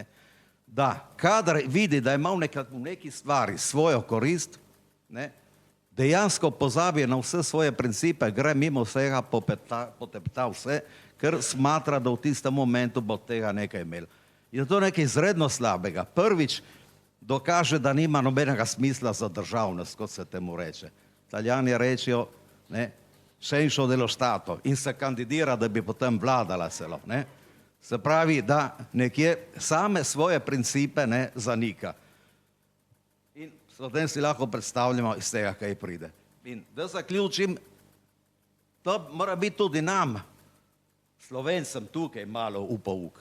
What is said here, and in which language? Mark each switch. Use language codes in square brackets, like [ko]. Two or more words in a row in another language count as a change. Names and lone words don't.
[sl] Da, kadar vidi, da ima v neki stvari svojo korist, ne, dejansko pozabi na vse svoje principe, gre mimo vsega, potepta vse, ker smatra, da v tistem momentu bo tega nekaj imel. Je to nekaj izredno slabega. Prvič dokaže, da nima nobenega smisla za državnost, kot se temu reče. Italijani rečejo, ne, [it] senso dello Stato, [sl] in se kandidira, da bi potem vladala celo. Ne. Se pravi, da nekje same svoje principe ne zanika. In potem si lahko predstavljamo iz tega, kaj pride. In da zaključim, to mora biti tudi nam, Slovencem, tukaj malo v pouk.